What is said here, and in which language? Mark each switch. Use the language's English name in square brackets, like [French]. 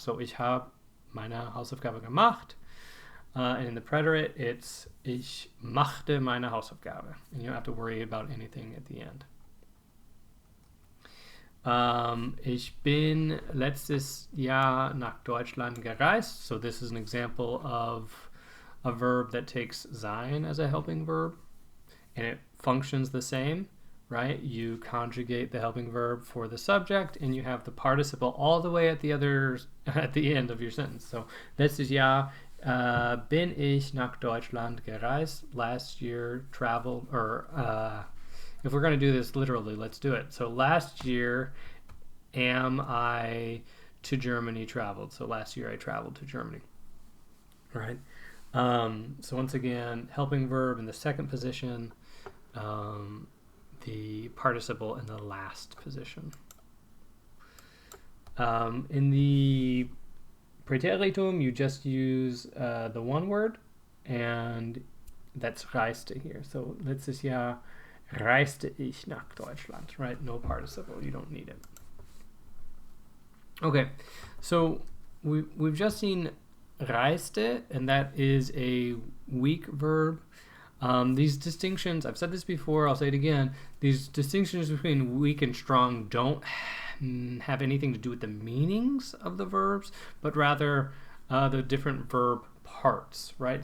[German] So ich habe meine Hausaufgabe gemacht. [English] And in the preterite, it's [German] ich machte meine Hausaufgabe. [English] And you don't have to worry about anything at the end. [German] Ich bin letztes Jahr nach Deutschland gereist. [English] So this is an example of a verb that takes sein as a helping verb. And it functions the same, right? You conjugate the helping verb for the subject, and you have the participle all the way at the end of your sentence. So [German] letztes Jahr Bin ich nach Deutschland gereist? [English] Last year traveled, or if we're going to do this literally, let's do it. So last year, am I to Germany traveled? So last year I traveled to Germany. All right. So once again, helping verb in the second position, the participle in the last position. In the Preteritum, you just use the one word, and that's reiste here. [German] So letztes Jahr reiste ich nach Deutschland, right? [English] No participle, you don't need it. Okay, so we've just seen reiste, and that is a weak verb. These distinctions, I've said this before, I'll say it again, these distinctions between weak and strong don't have anything to do with the meanings of the verbs, but rather the different verb parts, right?